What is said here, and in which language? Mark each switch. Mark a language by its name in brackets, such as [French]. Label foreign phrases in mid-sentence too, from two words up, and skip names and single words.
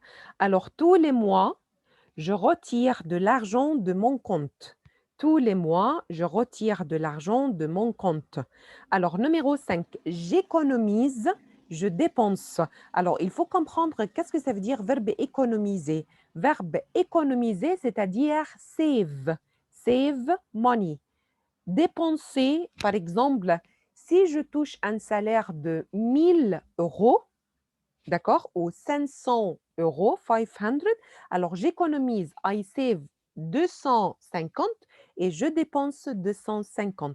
[French] Alors, tous les mois, je retire de l'argent de mon compte. Tous les mois, je retire de l'argent de mon compte. Alors, numéro 5, j'économise, je dépense. Alors, il faut comprendre qu'est-ce que ça veut dire verbe économiser. Verbe économiser, c'est-à-dire save. [English] Save money. [French] Dépenser, par exemple, si je touche un salaire de 1000 euros, d'accord, ou 500 euros, 500, alors j'économise, [English] I save [French] 250 et je dépense 250.